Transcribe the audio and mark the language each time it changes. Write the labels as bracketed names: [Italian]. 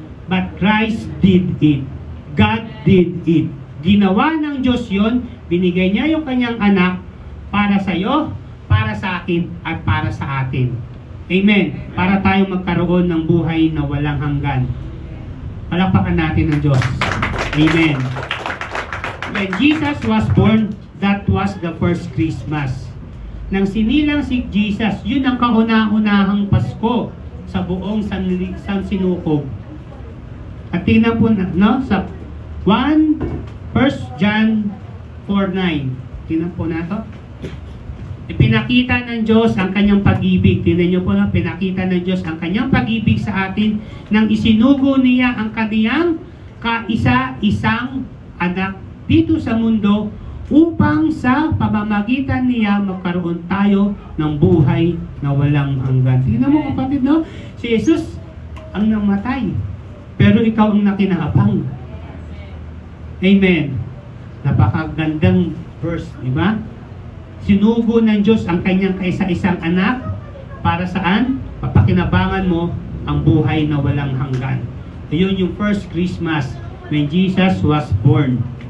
[English] But Christ did it. God did it. [Filipino] Ginawa ng Diyos yon, binigay niya yung kanyang anak para sa iyo, para sa akin, at para sa atin. Amen. Para tayo magkaroon ng buhay na walang hanggan. Palakpakan natin ng Diyos. Amen. [English] When Jesus was born, that was the first Christmas. [Filipino] Nang sinilang si Jesus, yun ang kauna-unahang Pasko sa buong Sansinukob. At tingnan po na, no? Sa 1 John 4:9. Tingnan po na to. Ipinakita ng Diyos ang kanyang pag-ibig. Tingnan nyo po na, pinakita ng Diyos ang kanyang pag-ibig sa atin nang isinugo niya ang kaniyang kaisa-isang anak dito sa mundo upang sa pamamagitan niya magkaroon tayo ng buhay na walang hanggan. Tingnan mo kapatid, no? Si Jesus ang namatay, pero ikaw ang nakinabang. Amen. Napakagandang verse, di ba? Sinugo ng Diyos ang kanyang kaisa-isang anak para saan? Papakinabangan mo ang buhay na walang hanggan. Ayun yung [English] first Christmas when Jesus was born.